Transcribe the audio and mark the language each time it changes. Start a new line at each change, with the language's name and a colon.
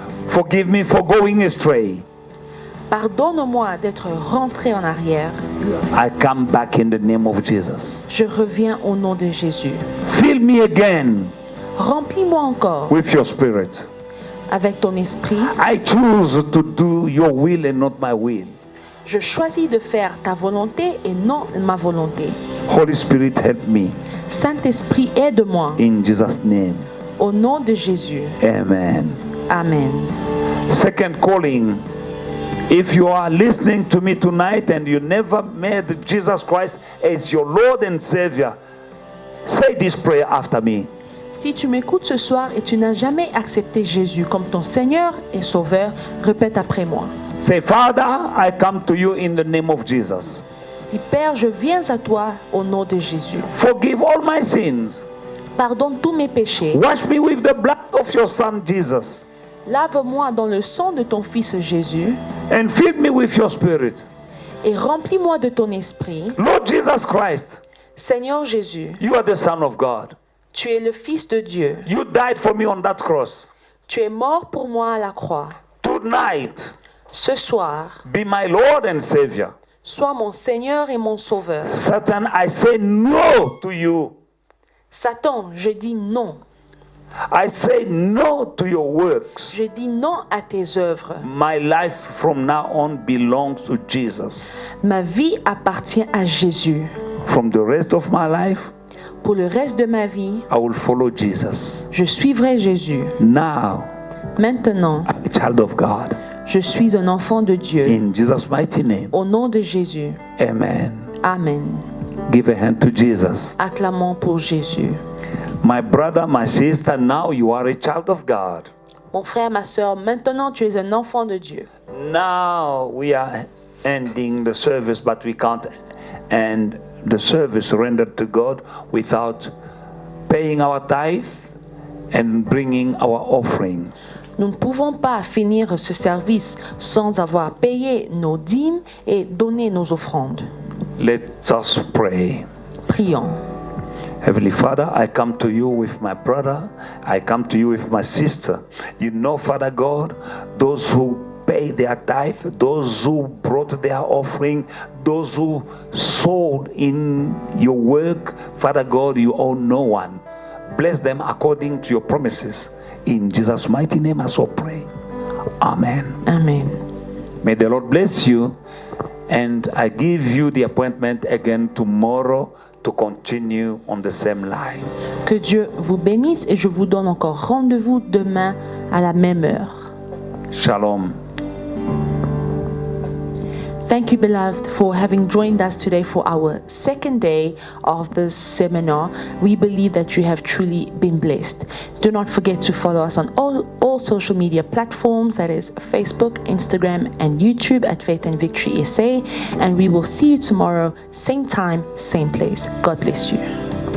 English: Forgive me for going astray.
French: Pardonne-moi d'être rentré en arrière.
English: I come back in the name of Jesus.
French: Je reviens au nom de Jésus.
English: Fill me again
French: Remplis-moi encore
English: with your spirit.
French: avec ton esprit.
English: I choose to do your will and not my will.
French: Je choisis de faire ta volonté et non ma volonté.
English: Holy Spirit, help me.
French: Saint-Esprit, aide-moi.
English: In Jesus' name.
French: Au nom de Jésus. Amen. Amen.
English: Second calling. If you are listening to me tonight and you never made Jesus Christ as your Lord and Savior, say this prayer after me.
French: Si tu m'écoutes ce soir et tu n'as jamais accepté Jésus comme ton Seigneur et Sauveur, répète après moi.
English: Say, Father, I come to you in the name of Jesus.
French: Dis, Père, je viens à toi au nom de Jésus.
English: Forgive all my sins.
French: Pardonne tous mes péchés.
English: Wash me with the blood of your Son Jesus.
French: Lave-moi dans le sang de ton Fils Jésus
English: And fill me with your Spirit.
French: et remplis-moi de ton esprit.
English: Lord Jesus Christ,
French: Seigneur Jésus,
English: you are the Son of God.
French: tu es le Fils de Dieu.
English: You died for me on that cross.
French: Tu es mort pour moi à la croix.
English: Tonight,
French: Ce soir,
English: be my Lord and Savior.
French: sois mon Seigneur et mon Sauveur.
English: Satan, I say no to you.
French: Satan, je dis non.
English: I say no to your works.
French: Je dis non à tes œuvres.
English: My life from now on belongs to Jesus.
French: Ma vie appartient à Jésus.
English: From the rest of my life,
French: Pour le reste de ma vie,
English: I will follow Jesus.
French: je suivrai Jésus.
English: Now,
French: Maintenant,
English: I'm a child of God.
French: je suis un enfant de Dieu.
English: In Jesus' mighty name,
French: Au nom de Jésus.
English: amen.
French: Amen.
English: Give a hand to Jesus.
French: Acclamons pour Jésus.
English: My brother, my sister, now you are a child of God.
French: Mon frère, ma soeur, maintenant tu es un enfant de Dieu.
English: Now we are ending the service, but we can't end the service rendered to God without paying our tithe and bringing our offerings.
French: Nous ne pouvons pas finir ce service sans avoir payé nos dîmes et donné nos offrandes.
English: Let us pray.
French: Prions.
English: Heavenly Father, I come to you with my brother. I come to you with my sister. You know, Father God, those who pay their tithe, those who brought their offering, those who sold in your work, Father God, you owe no one. Bless them according to your promises. In Jesus' mighty name I so pray. Amen.
French: Amen.
English: May the Lord bless you. And I give you the appointment again tomorrow to continue on the same line.
French: Que Dieu vous bénisse et je vous donne encore rendez-vous demain à la même heure.
English: Shalom. Thank you, beloved, for having joined us today for our second day of this seminar. We believe that you have truly been blessed. Do not forget to follow us on all social media platforms, that is Facebook, Instagram, and YouTube at Faith and Victory SA. And we will see you tomorrow, same time, same place. God bless you.